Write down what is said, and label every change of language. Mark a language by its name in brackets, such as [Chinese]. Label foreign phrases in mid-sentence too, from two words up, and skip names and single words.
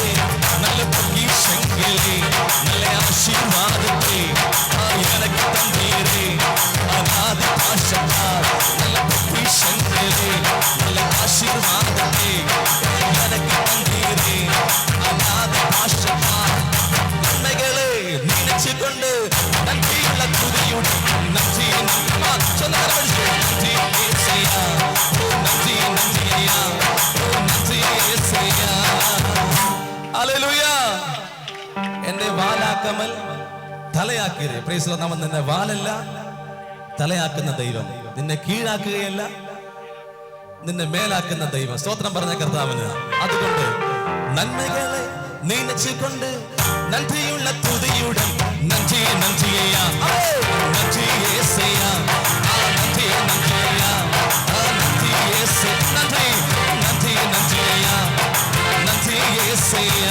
[Tamil] நல்ல பொக்கிஷங்களே நல்ல ஆசீர்வாதத்தை எனக்கு தந்தீரே, அநாத பாஷத்தால் நல்ல பொக்கிஷங்களே நல்ல ஆசீர்வாதத்தை எனக்கு தந்தீரே, அநாத பாஷத்தால் நன்மைகளை நினைச்சு கொண்டு நன்றியுள்ள துதியுடன் நன்றி நன்றி ஏசையா ஓ நன்றி நன்றியா ஓ நன்றி ஏசையா. ஹல்லேலூயா. [Malayalam] എന്നെ വാലാക്കമൽ തലയാക്കിയതേ. [English] praise Lord. [Malayalam] നാം നിന്നെ വാലല്ല തലയാക്കുന്ന ദൈവം, നിന്നെ കീഴാക്കുകയല്ല നിന്നെ മേലാക്കുന്ന ദൈവം. സ്തോത്രം പറഞ്ഞ കർത്താവിന്. അതുകൊണ്ട് നന്മകളെ നിനച്ചുകൊണ്ട് നന്ദിയുള്ള തുതിയുடன் നന്ദി നന്ദിയാ നന്ദി യേശയ്യാ നന്ദി നന്ദിയാ നന്ദി യേശു നന്ദി നന്ദി നന്ദിയാ നന്ദി യേശയ്യാ.